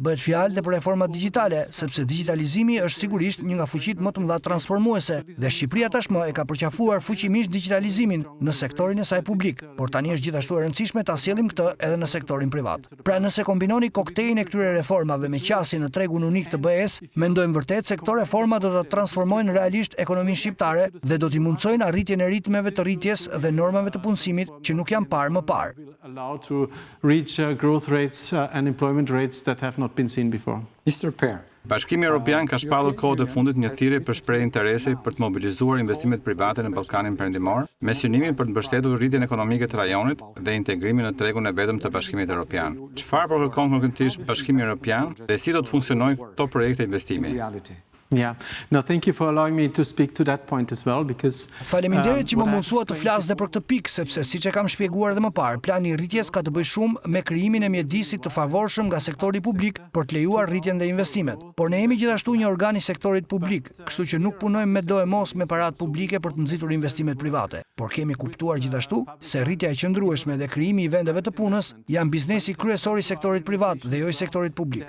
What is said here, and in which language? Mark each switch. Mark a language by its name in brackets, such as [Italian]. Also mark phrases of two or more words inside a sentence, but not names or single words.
[Albanian] Bëhet fjalë edhe për reforma digjitale, sepse digitalizimi është sigurisht një nga fuqitë më të mëdha transformuese dhe Shqipëria tashmë e ka përqafuar fuqimisht digitalizimin në sektorin e saj publik, por tani është gjithashtu e rëndësishme ta sjellim këtë edhe në sektorin privat. Pra nëse kombinoni koktejlin e këtyre reformave me qasjen në tregun unik të BE-s, mendojmë vërtet se këto reforma do ta transformojnë realisht ekonominë shqiptare dhe do t'i mundsojnë arritjen e ritmeve të rritjes dhe normave të punësimit që nuk janë parë më parë. [English] allowed to reach growth rates and employment rates that have not been seen before. Mr. Per, [Albanian] Bashkimi Evropian ka shpallur kohët e fundit një thirrje për shprehje interesi për të mobilizuar investimet private në Ballkanin Perëndimor, me synimin për të mbështetur rritjen ekonomike të rajonit dhe integrimin në tregun e vetëm të Bashkimit Evropian. Çfarë po kërkon konkretisht Bashkimi Evropian dhe si do të funksionojnë këto projekte investimi? [English] Yeah. No, thank you for allowing me to speak to that point as well, because [Albanian] Faleminderit që më mundsua të flas dhe për këtë pikë, sepse siç e kam shpjeguar edhe më parë, plani i rritjes ka të bëjë shumë me krijimin e mjedisit të favorshëm nga sektori publik për të lejuar rritjen dhe investimet. Por ne jemi gjithashtu një organ i sektorit publik, kështu që nuk punojmë me do e mos me parat publike për të nxitur investimet private, por kemi kuptuar gjithashtu se rritja e qëndrueshme dhe krijimi i vendeve të punës janë biznesi kryesor i sektorit privat dhe jo i sektorit publik.